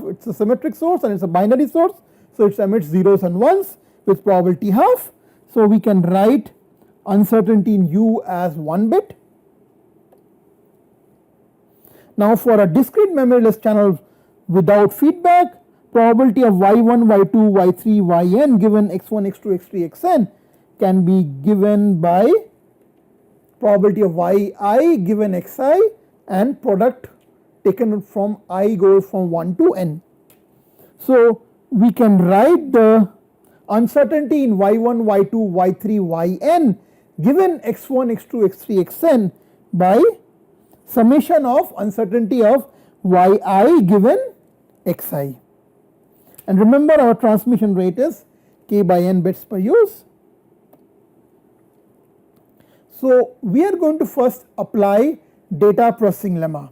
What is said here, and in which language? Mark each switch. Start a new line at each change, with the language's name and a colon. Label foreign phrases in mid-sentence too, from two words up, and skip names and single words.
English: It is a symmetric source and it is a binary source, so it emits zeros and ones with probability half. So we can write uncertainty in u as 1 bit. Now for a discrete memoryless channel without feedback, probability of y1, y2, y3, yn given x1, x2, x3, xn can be given by probability of yi given xi and product taken from I goes from 1 to n. So we can write the uncertainty in y1, y2, y3, yn given x1, x2, x3, xn by summation of uncertainty of yi given xi. And remember our transmission rate is k by n bits per use. So we are going to first apply data processing lemma.